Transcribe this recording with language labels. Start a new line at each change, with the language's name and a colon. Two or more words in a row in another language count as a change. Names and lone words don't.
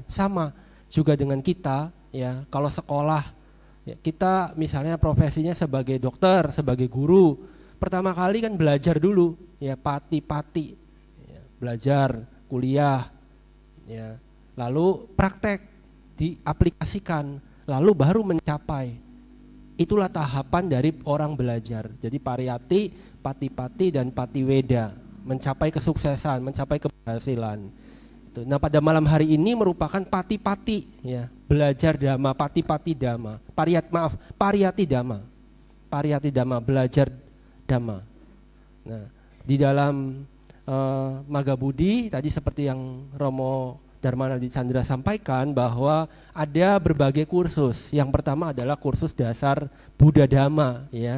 Indonesian: Sama juga dengan kita ya, kalau sekolah ya, kita misalnya profesinya sebagai dokter, sebagai guru, pertama kali kan belajar dulu ya, pati-pati ya, belajar kuliah ya, lalu praktek diaplikasikan, lalu baru mencapai itulah tahapan dari orang belajar. Jadi pariyati, pati-pati, dan patiweda, mencapai kesuksesan, mencapai keberhasilan. Nah, pada malam hari ini merupakan pati-pati, ya, belajar dhamma,
Pali: pati-pati dhamma, pariyati dhamma,
Indonesian: belajar dhamma. Nah, di dalam Magga Budi tadi seperti yang Romo Darmanadi Chandra sampaikan bahwa ada berbagai kursus. Yang pertama adalah kursus dasar Buddha Dhamma, ya.